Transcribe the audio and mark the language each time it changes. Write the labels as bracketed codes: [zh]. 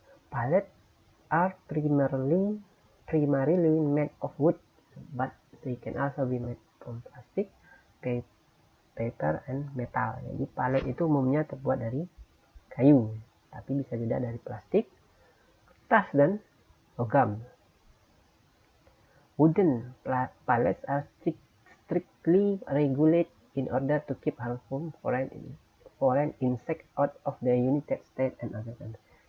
[en] Pallet are primarily made of wood, but they can also be made from plastic, paper, and metal. [id] Jadi palet itu umumnya terbuat dari kayu, tapi bisa juga dari plastik, kertas, dan logam. [en] Wooden pallets are strictly regulated in order to keep harmful foreign insects out of the United States and other countries.